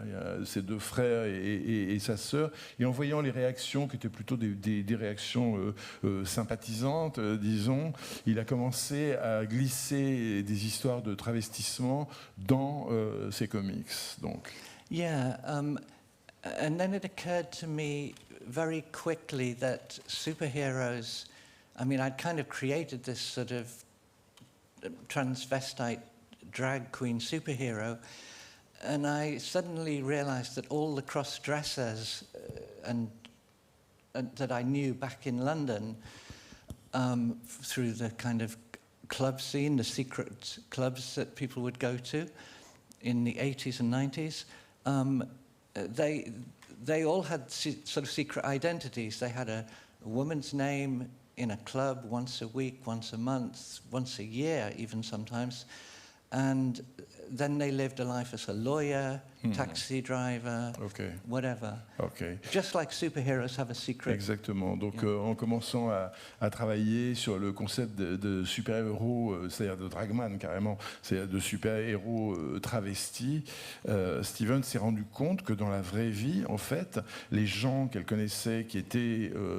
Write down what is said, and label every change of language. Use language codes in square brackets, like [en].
[fr] Yeah, ses deux frères et sa sœur. Et en voyant les réactions, qui étaient plutôt des réactions sympathisantes, disons, il a commencé à glisser des histoires de travestissement dans ses comics. Donc. [en] Yeah, and then it occurred to me very quickly that superheroes, I mean, I'd kind of created this sort of transvestite drag queen superhero, and I suddenly realized that all the cross-dressers and that I knew back in London through the kind of club scene, the secret clubs that people would go to in the 80s and 90s, they all had sort of secret identities. They had a woman's name in a club once a week, once a month, once a year even sometimes. And then they lived a life as a lawyer, taxi driver, whatever. Okay. Just like superheroes have a secret. [fr] Exactement. Donc en commençant à travailler sur le concept de super-héros, c'est-à-dire de dragman carrément, c'est-à-dire de super-héros travestis, Steven s'est rendu compte que dans la vraie vie, en fait, les gens qu'elle connaissait, qui étaient